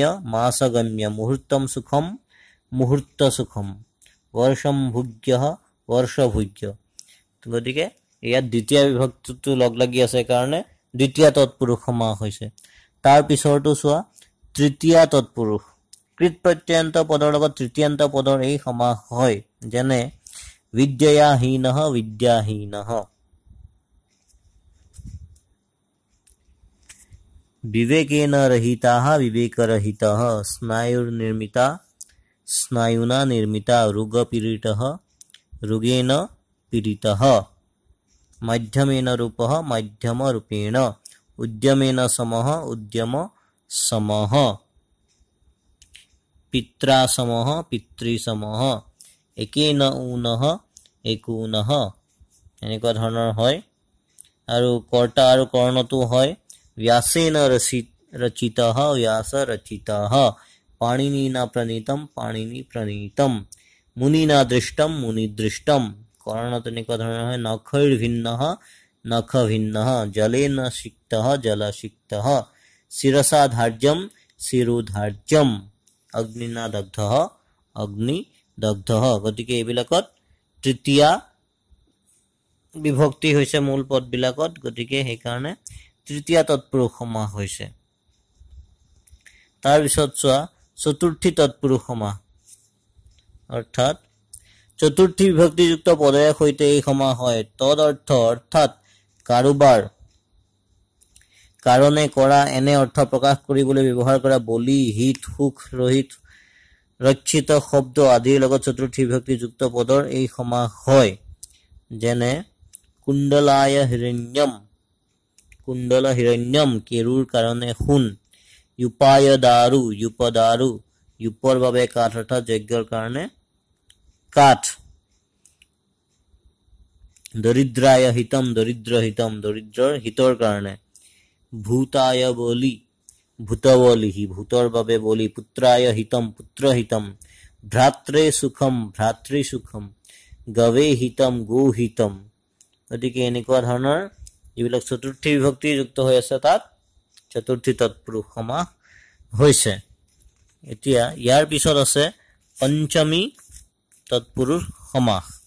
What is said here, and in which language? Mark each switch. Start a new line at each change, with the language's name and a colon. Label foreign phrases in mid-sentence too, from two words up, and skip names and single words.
Sanskrit: মাসগম্য মুহূৰ্তম সুখম মুহূৰ্ত সুখম বৰ্ষম ভোগ্য বৰ্ষভোগ্য
Assamese: গতিকে ইয়াত দ্বিতীয় বিভক্তিটো লগ লাগি আছে কাৰণে দ্বিতীয় তৎপুৰুষ সমাস হৈছে তাৰ পিছৰটো চোৱা তৃতীয় তৎপুৰুষ কৃত প্ৰত্যয়ন্ত পদৰ লগত তৃতীয়ান্ত পদৰ এই সমাস হয় যেনে
Sanskrit: विद्ययाहीनः विद्याहीनः विवेकेन रहिताः विवेकरहितः स्नायुर्निर्मिता स्नायुना निर्मिता रोगपीडितः रोगेन पीडितः मध्यमेन रूपः मध्यमरूपेण उद्यमेन समः उद्यम समः पित्रा समः पितृसमः एकेन ऊनः एकूनः
Assamese: এনেকুৱা ধৰণৰ হয় আৰু কৰ্তা আৰু কৰ্ণটো হয়
Sanskrit: व्यासेन रचितः व्यास रचितः पाणिनिना प्रणीतम पाणिनि प्रणीतम मुनिना दृष्टम मुनि दृष्टम कर्ण
Assamese: তেনেকুৱা ধৰণৰ হয়
Sanskrit: নখৈर्भिन्नः नख भिन्नः जलेन सिक्तः जल सिक्तः शिरसा धार्यम शिरोधार्यम अग्निना दग्धः अग्नि दग्धः
Assamese: গতিকে এইবিলাকত তৃতীয়া বিভক্তি হৈছে মূল পদ বিলাকত গতিকে সেই কাৰণে তৃতীয়া তৎপুৰুষ সমাস হৈছে তাৰ পিছত চোৱা চতুৰ্থী তৎপুৰুষ সমাস অৰ্থাৎ চতুৰ্থী বিভক্তিযুক্ত পদৰ সৈতে এই সমাস হয় তদ অৰ্থ অৰ্থাৎ কাৰোবাৰ কাৰণে কৰা এনে অৰ্থ প্ৰকাশ কৰিবলৈ ব্যৱহাৰ কৰা বলি হিত সুখ ৰহিত ৰক্ষিত শব্দ আদিৰ লগত চতুৰ্থী বিভক্তিযুক্ত পদৰ এই সমাস হয় যেনে
Sanskrit: কুণ্ডলায় হিৰণ্যম কুণ্ডল হিৰণ্যম
Assamese: কেৰুৰ কাৰণে সোণ
Sanskrit: युपाय दारू युपदारू
Assamese: युपर বাবে কাঠ অৰ্থাৎ যজ্ঞৰ কাৰণে কাঠ
Sanskrit: দৰিদ্ৰায় হিতম দৰিদ্ৰ হিতম
Assamese: দৰিদ্ৰৰ হিতৰ কাৰণে
Sanskrit: ভূতায় বলি ভূতবলি ভূতৰ
Assamese: বাবে বলি
Sanskrit: পুত্ৰায় হিতম পুত্ৰ হিতম ভ্ৰাত্ৰে সুখম ভ্ৰাতৃ সুখম গৱে হিতম গো হিতম
Assamese: গতিকে এনেকুৱা ধৰণৰ যিবিলাক চতুৰ্থী বিভক্তি যুক্ত হৈ আছে তাত চতুৰ্থী তৎপুৰুষ সমাস হৈছে এতিয়া ইয়াৰ পিছত আছে পঞ্চমী তৎপুৰুষ সমাস